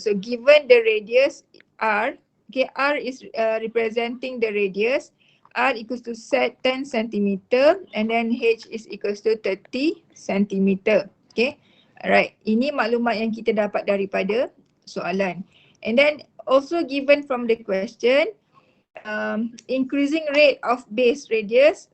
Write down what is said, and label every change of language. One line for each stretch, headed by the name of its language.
English: So given the radius r, okay, r is representing the radius, r equals to 10 cm and then h is equals to 30 cm.
Malay: Okay, alright, ini maklumat yang kita dapat daripada soalan.
English: And then also given from the question, increasing rate of base radius.